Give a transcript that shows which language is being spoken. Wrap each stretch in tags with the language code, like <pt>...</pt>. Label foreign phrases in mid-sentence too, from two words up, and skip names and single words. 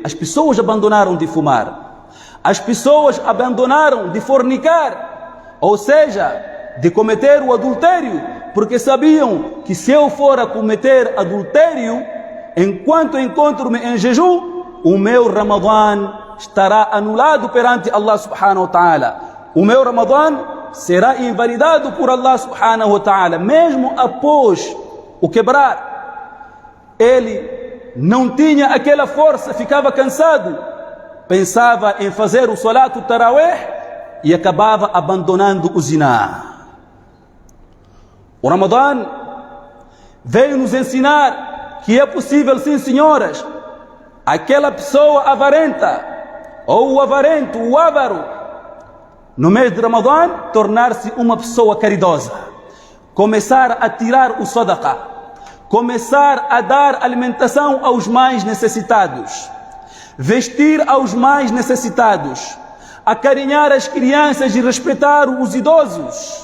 <pt>As pessoas abandonaram de fumar, as pessoas abandonaram de fornicar, ou seja, de cometer o adultério, porque sabiam que se eu for a cometer adultério, enquanto encontro-me em jejum, o meu Ramadã estará anulado perante</pt> <ar>الله سبحانه وتعالى.</ar> <pt>O meu Ramadã será invalidado por</pt> <ar>الله سبحانه وتعالى,</ar> <pt>mesmo após o quebrar. Ele não tinha aquela força, ficava cansado, pensava em fazer o</pt> <ar>صلاة التراويح</ar> <pt>e acabava abandonando o ziná. O Ramadã veio nos ensinar que é possível, sim senhoras, aquela pessoa avarenta, ou o avarento, o avaro, no mês de Ramadã, tornar-se uma pessoa caridosa, começar a tirar o sadaqa, começar a dar alimentação aos mais necessitados, vestir aos mais necessitados, acarinhar as crianças e respeitar os idosos.</pt>